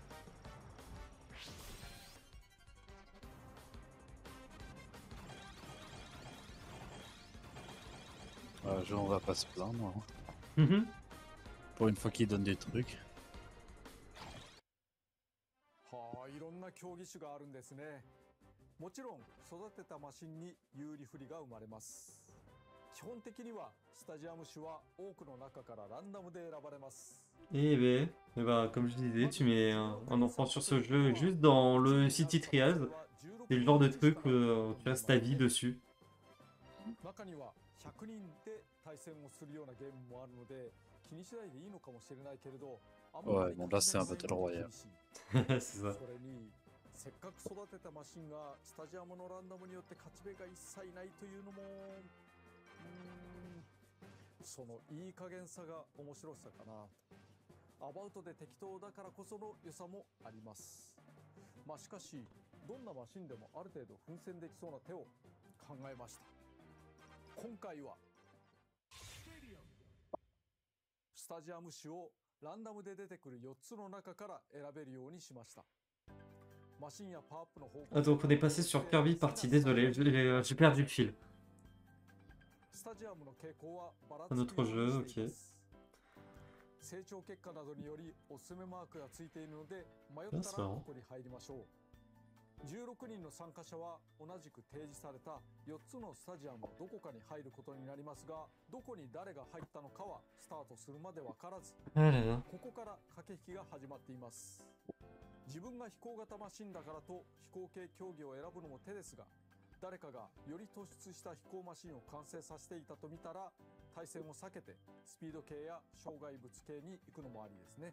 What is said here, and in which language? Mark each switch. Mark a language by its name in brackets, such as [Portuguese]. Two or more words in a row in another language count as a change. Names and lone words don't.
[French] On va pas se plaindre. Hein. Mhm. Pour une fois qu'il donne des trucs. [Japanese] はあ、いろんな競技種があるんですね。もちろん育てたマシンに有利不利が生まれます。基本的にはスタジアム種は多くの中からランダムで選ばれます。 [French] Eh ben, comme je disais, tu mets un enfant sur ce jeu juste dans le City Trials. C'est le genre de truc où tu restes ta vie dessus. [Japanese] 中には100人で対戦をするようなゲームもあるので気にしないでいいのかもしれないけれど、 [French] Ouais, bon là c'est un [English] Battle Royale. [French] C'est ça. [Japanese] それにせっかく育てたマシンがスタジアムのランダムによって勝ち目が一切ないというのもそのいい加減さが面白さかな。アバウトで適当だからこその良さもあります。まあしかしどんなマシンでもある程度奮戦できそうな手を考えました。今回はスタジアム種をランダムで出てくる4つの中から選べるようにしました。マシンやパワーアップの方向 [French] Ah, donc on est passé sur Kirby partie, désolé, j'ai perdu le fil. [Japanese] スタジアムの傾向はばら [French] Un [Japanese] つ [French] autre [Japanese] くように [French] jeu, [Japanese] してい [French] ok. [Japanese] ます成長結果などによりおすすめマークがついているので迷っ [French] Ah, [Japanese] た [French] c'est [Japanese] ら [French] marrant. [Japanese] ここに入りましょう。16人の参加者は同じく提示された4つのスタジアムのどこかに入ることになりますが、どこに誰が入ったのかはスタートするまで分からず、 [French] Ah là là. [Japanese] ここから駆け引きが始まっています。自分が飛行型マシンだからと飛行系競技を選ぶのも手ですが、誰かがより突出した飛行マシンを完成させていたと見たら、対戦を避けてスピード系や障害物系に行くのもありですね。